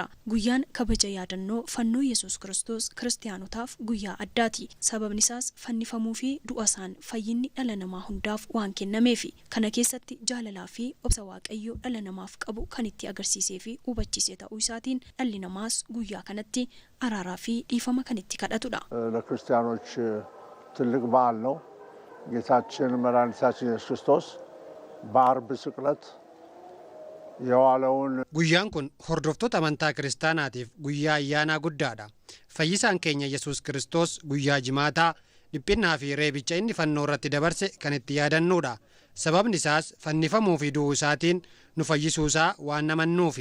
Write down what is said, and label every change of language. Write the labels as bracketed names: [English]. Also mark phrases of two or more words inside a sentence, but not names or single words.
[Oromo] Guyyaan kabaja yaadannoo fannoo Yesuus Kiristoos kiristaanotaaf guyyaa addaati. Sababni isaas fannifamuu fi du'asaan fayyinni dhala namaa hundaaf waan kennameefi. Kana keessatti jaalalaa fi obsa Waaqayyoo dhala namaaf qabu kan itti agarsiisee fi hubachiisee ta'uu isaatiin dhalli namaas guyyaa kanatti araaraa fi dhiifama kan itti kadhatudha. [Amharic] ለክርስቲያኖች ትልቅ በዓል ነው። ጌታችን መድኃኒታችን ኢየሱስ ክርስቶስ በአርብ ስቅለት የዋለውን [Oromo] Guyyaan kun hordoftoota amantaa kiristaanaatiif guyyaa ayyaanaa guddaadha. Fayyisaan keenya Yesuus Kiristoos guyyaa jimaataa dhiphinnaa fi reebicha inni fannoo irratti dabarse kan itti yaadannuudha. Sababni isaas fannifamuu fi du'uu isaatiin nu fayyisuusaa waan amannuufi.